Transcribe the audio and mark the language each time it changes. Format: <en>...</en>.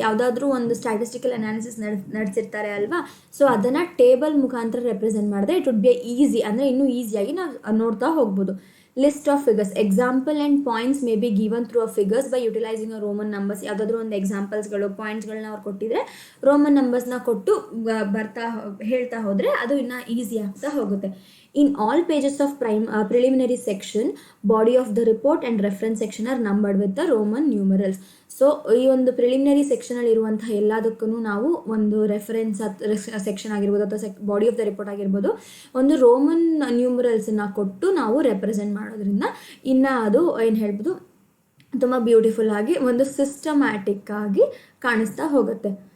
<kn>ಯಾವುದಾದ್ರೂ ಒಂದು statistical analysis ನಡೆಸಿರ್ತಾರೆ ಅಲ್ವಾ, ಸೊ ಅದನ್ನು ಟೇಬಲ್ ಮುಖಾಂತರ ರೆಪ್ರೆಸೆಂಟ್ ಮಾಡಿದ್ರೆ</kn> <en>it would be easy,</en> <kn>ಅಂದರೆ ಇನ್ನೂ ಈಸಿಯಾಗಿ ನಾವು ನೋಡ್ತಾ ಹೋಗ್ಬೋದು.</kn> <en>List of figures. Example and points may be given through a figures by utilising a Roman numbers.</en> <kn>ಯಾವುದಾದ್ರೂ ಒಂದು ಎಕ್ಸಾಂಪಲ್ಸ್ಗಳು, ಪಾಯಿಂಟ್ಸ್ಗಳನ್ನ ಅವ್ರು ಕೊಟ್ಟಿದ್ರೆ ರೋಮನ್ ನಂಬರ್ಸ್ನ ಕೊಟ್ಟು ಹೇಳ್ತಾ ಹೋದರೆ ಅದು ಇನ್ನೂ ಈಸಿ ಆಗ್ತಾ ಹೋಗುತ್ತೆ.</kn> <en>In all pages of preliminary section, body of the report and reference section are numbered with the Roman numerals.</en> <kn>So ಈ ಒಂದು ಪ್ರಿಲಿಮಿನರಿ ಸೆಕ್ಷನಲ್ಲಿ ಇರುವಂತಹ ಎಲ್ಲದಕ್ಕೂ ನಾವು ಒಂದು ರೆಫರೆನ್ಸ್ ಸೆಕ್ಷನ್ ಆಗಿರ್ಬೋದು ಅಥವಾ</kn> <en>body of the report</en> <kn>ಆಗಿರ್ಬೋದು ಒಂದು ರೋಮನ್ ನ್ಯೂಮರಲ್ಸನ್ನು ಕೊಟ್ಟು ನಾವು ರೆಪ್ರೆಸೆಂಟ್ ಮಾಡೋದ್ರಿಂದ ಇನ್ನು ಅದು ಏನು ಹೇಳ್ಬೋದು ತುಂಬ ಬ್ಯೂಟಿಫುಲ್ ಆಗಿ ಒಂದು ಸಿಸ್ಟಮ್ಯಾಟಿಕ್ ಆಗಿ ಕಾಣಿಸ್ತಾ ಹೋಗುತ್ತೆ.</kn>